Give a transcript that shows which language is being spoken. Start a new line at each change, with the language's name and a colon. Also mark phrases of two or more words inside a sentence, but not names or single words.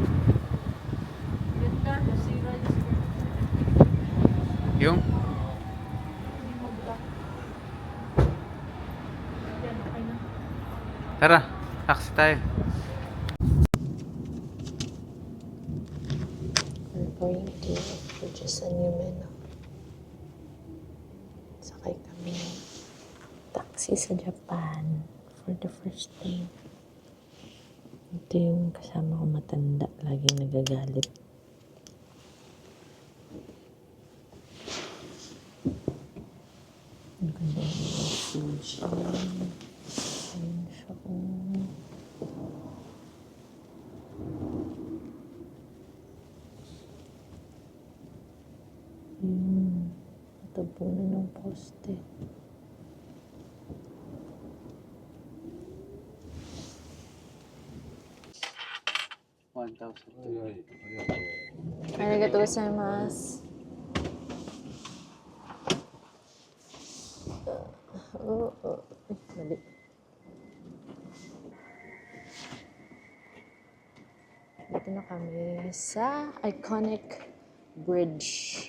Filipino: Ganda, nasira Yung? Tara, taxi tayo.
English: We're going to purchase a new menu.
Filipino: Sakay kami ng taxi sa Japan
English: for the first time.
Filipino: Ito yung kasama ko matanda, laging nagagalit. Ang ganda yung Fuji. Ayun siya, oh. Natabunan ng poste.
Japanese: ありがとうございます.
Filipino: Mali. Dito na kami sa
English: iconic bridge.